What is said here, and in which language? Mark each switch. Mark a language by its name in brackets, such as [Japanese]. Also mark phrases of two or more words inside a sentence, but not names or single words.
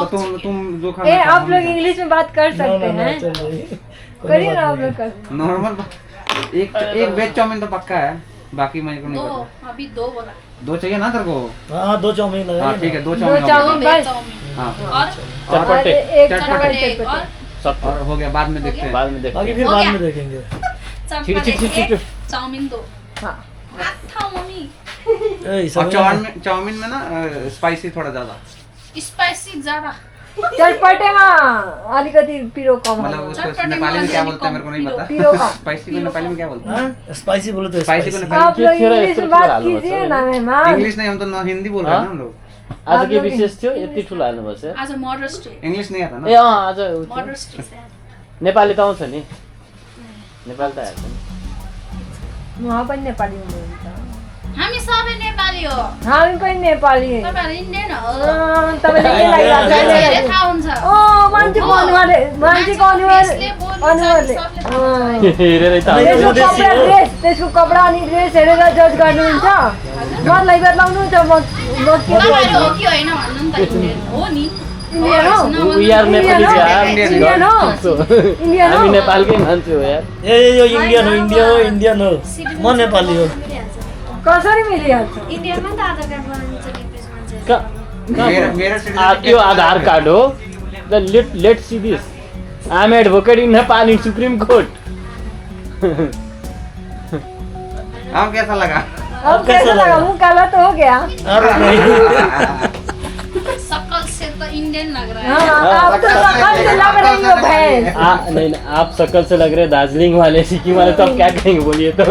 [Hindi] बहुत। तुम जो ए खाना आप लोग इंग्लिश में बात कर सकते हैं करिए ना आप लोग कर नॉर्मल एक एक वेज चाउमीन तो पक्का है बाकी मेरे को नहीं दो पता अभी दो बोला दो चाहिए ना तेरे को हाँ दो चाउमीन हाँ लगा ठीक है दो दो चाउमीन हो गया। दो चाउमीन वेज बस चाउमीन हाँ और चटपटे एक चटपटे। चटपटे चटपटे और सब और हो गया बाद में देखते हैं बाद में देखते बाकी हैं। फिर हो बाद गया। में देखेंगे चटपटे ठीक, ठीक, ठीक। एक चाउमीन दो हाँ था मम्मी ए, और सब चाउमीन में ना स्पाइसी थोड़ा ज्यादा स्पाइसी ज्यादा [Nepali] चटपटेमा अलिकति पिरो कम [Hindi] मतलब [Nepali] होला। [Hindi] उसको चटपटे नेपाली में में क्या बोलते हैं मेरे को नहीं पता [Nepali] पिरो कम [Hindi] स्पाइसी को नेपाली में क्या बोलते हैं हाँ स्पाइसी बोले तो स्पाइसी को स्पाइसी नेपाली आप लोग फिर इंग्लिश [Nepali] यस्तो [Hindi] में बात [Nepali] हाल्नु पर्छ [Hindi] कीजिए [Nepali] होइन? [Hindi] ना में मेहमान इंग्लिश नहीं हम तो हिंदी बोल रहे हैं ना हम लोग आज आप के लोग- [Nepali] विशेष थियो यति ठुलो हाल्नुपर्छ [Hindi] आज मदर्स डे इंग्लिश नहीं आता ए ना [Nepali] आज उ थियो। मदर्स डे नेपाली त आउँछ नि नेपाली त आएको छ नि उहाँ पनि नेपाली हुनुहुन्छ हामी सबै नेपाली हो हामी पनि नेपाली तपाईँहरू इन्डियन हो तपाईँले के मान्छेहरूले लागिरहेको थाहा हुन्छ मान्छेको अनुहारले मान्छेको अनुहार यसले बोल्नु अनुहारले सक्छ, अँ। हेरेरै त अरे, त्यसको यो देशी कपडा हो। ड्रेस त्यसको कपडा अनि ड्रेस हेरेर जज गर्नुहुन्छ मलाई बदलाउनुहुन्छ म के तपाईँहरू हो कि होइन भन्नु नि त इन्डियन हो नि इन्डियन हो [English] We are Nepali यार [Nepali] इन्डियन हो इन्डियन हामी हो नेपालकै मान्छे हो यार ए यो इंडियन हो इंडियन हो म नेपाली हो कसरी मिलिहाल्छ इन्डियामा त आधार कार्ड बनाउनु छ नेपाली मान्छे क- [Hindi] मेरा [Nepali] त्यो आधार कार्ड हो [English] let see this I am advocate in Nepal in Supreme Court [Hindi] अब कैसा लगा अब कैसा लगा मुंह काला तो हो गया अरे नहीं सकल से तो इंडियन लग रहा है हाँ आप तो सकल से लग रही हो भैंस नहीं आप शकल से लग रहे हैं दार्जिलिंग वाले सिक्किम वाले तो आप क्या कहेंगे बोलिए तो